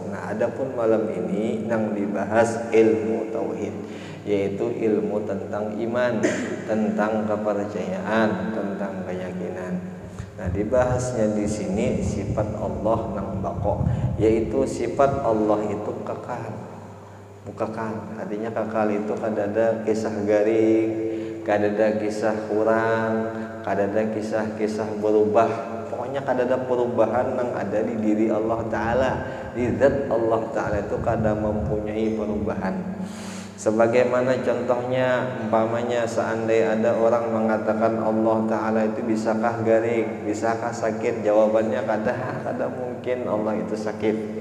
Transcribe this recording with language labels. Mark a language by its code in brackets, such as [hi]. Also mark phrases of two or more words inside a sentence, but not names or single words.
[id] Nah, adapun malam ini yang dibahas ilmu tauhid, yaitu ilmu tentang iman, tentang kepercayaan, tentang keyakinan. Nah, dibahasnya di sini sifat Allah nang bako, yaitu sifat Allah itu kekal. [bjn] Kekal, artinya kekal itu kadada kisah garing, kadada kisah kurang, kadada kisah-kisah berubah. [id] Pokoknya kadada perubahan yang ada di diri Allah Ta'ala, di zat Allah Ta'ala itu kada mempunyai perubahan. Sebagaimana contohnya, umpamanya seandainya ada orang mengatakan Allah Ta'ala itu bisakah garing, bisakah sakit, jawabannya kada mungkin Allah itu sakit.